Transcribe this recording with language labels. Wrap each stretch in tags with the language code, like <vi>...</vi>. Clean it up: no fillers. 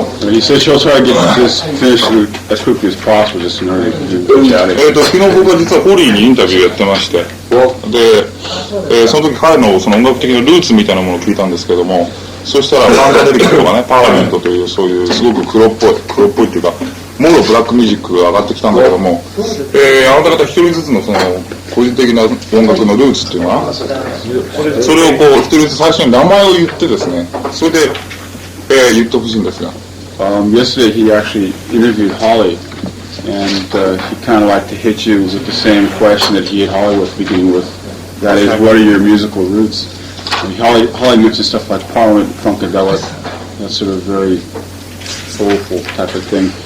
<en>He said she'll try to get this finished as quickly as possible, just in order to get out of here.</en> <ja>昨日僕は実はホリーにインタビューやってまして、で、その時彼のその音楽的なルーツみたいなものを聞いたんですけども、そしたらファンタデリックとかね、パーラメントというそういうすごく黒っぽいっていうか、もろブラックミュージックが上がってきたんだけども、あなた方一人ずつのその個人的な音楽のルーツっていうのは、それをこう一人ずつ最初に名前を言ってですね、それで、言ってほしいんですが。</ja> <en>Yesterday he actually interviewed Holly, and he kind of liked to hit you with the same question that he hit Holly with, beginning with, that is, what are your musical roots? And Holly mentioned stuff like Parliament, Funkadelic, that sort of very soulful type of thing.</en>